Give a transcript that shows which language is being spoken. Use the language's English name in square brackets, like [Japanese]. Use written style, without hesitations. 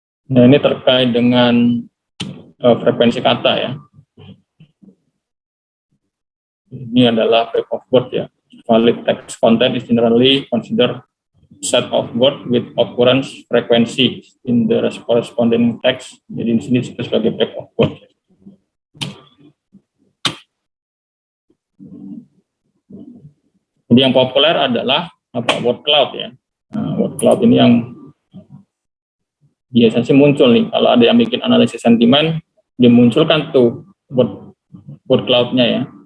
[Indonesian] Nah, ini terkait dengan frekuensi kata ya. Ini adalah break of word ya. [English] Valid text content is generally considered set of word with occurrence frequency in the corresponding text. [Indonesian] Jadi di sini disebut sebagai break of word. Jadi yang populer adalah word cloud ya. Nah, word cloud ini yang biasanya sih muncul nih. Kalau ada yang bikin analisis sentimen, dimunculkan tuh word cloud-nya ya.